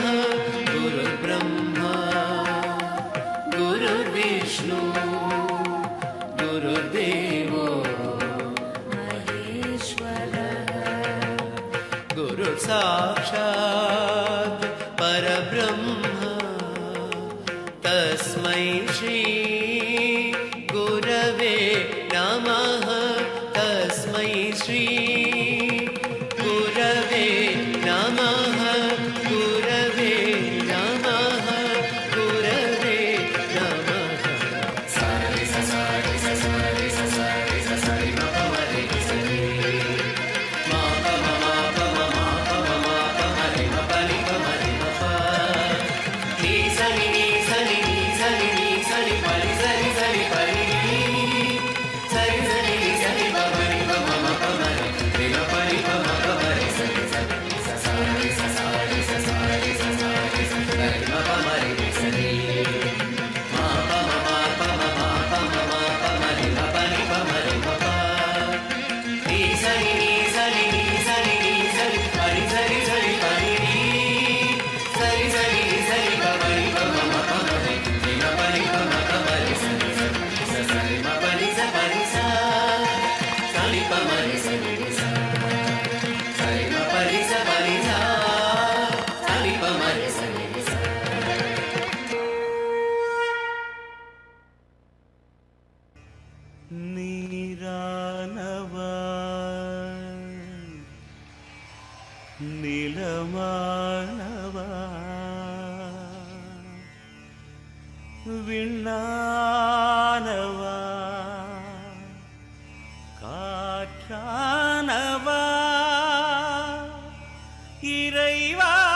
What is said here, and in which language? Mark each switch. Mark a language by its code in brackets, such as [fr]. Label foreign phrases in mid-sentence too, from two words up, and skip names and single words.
[sa] गुरु ब्रह्मा, गुरु विष्णु, गुरु देवो महेश्वरा, गुरु साक्षात् परब्रह्म, तस्मै श्री गुरवे नमः. तस्मै श्री गुरवे नमः. गुरवे नमः। गुरवे नमः. Sa re sa sa re sa sa re sa sa re sa sa re ma pa ma re sa re. Ma pa ma ma pa ma ma pa ma ma pa ma re ma pa ni pa ma re ma pa. Ni sa ni ni sa ni ni sa ni ni sa ni pa ni sa ni pa ni. Sa ni sa ni ni sa ni pa ma ni pa ma ma pa ma re. Re ma pa ni pa ma pa ma re sa ni sa ni sa sa re sa sa re sa sa re sa sa re sa sa re ma pa ma re sa ni. Ma pa ma ma pa ma ma pa ma ma pa ma re ma pa ni pa ma re ma pa. Ni sa ni ni sa ni ni sa ni ni sa ni pa ni sa ni pa ni ni. Sa ni sa ni pa ma ni pa ma ma pa ma re. Ni ma pa ni pa ma pa ma re sa ni sa sa re ma pa ni sa pa ni sa. Sa ni pa ma re sa ni re sa. Sa re ma pa ni sa pa ni sa. Sa ni pa ma re sa ni re sa. [ta] நீரானவா நிலமானவா விண்ணானவா காற்றானவா இறைவா